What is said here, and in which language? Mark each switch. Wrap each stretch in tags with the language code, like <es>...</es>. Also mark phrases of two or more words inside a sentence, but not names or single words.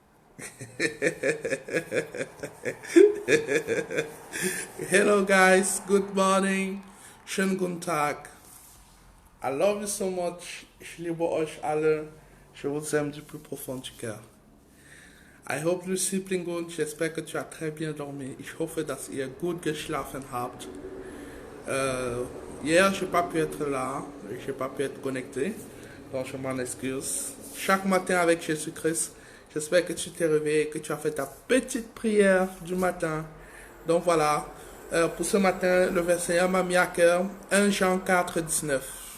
<en>Hello guys, good morning,</en> <de>schönen guten Tag.</de> <en>I love you so much,</en> <de>ich liebe euch alle,</de> <fr>je vous aime du plus profond du cœur.</fr> <en>I hope you sleeping good,</en> <fr>j'espère que tu as très bien dormi.</fr> <de>Ich hoffe, dass ihr gut geschlafen habt.</de> <fr>Hier, je n'ai pas pu être là, je n'ai pas pu être connecté, donc je m'en excuse. Chaque matin avec Jésus-Christ, j'espère que tu t'es réveillé, que tu as fait ta petite prière du matin. Donc voilà, pour ce matin, le Seigneur m'a mis à cœur 1 Jean 4, 19.</fr>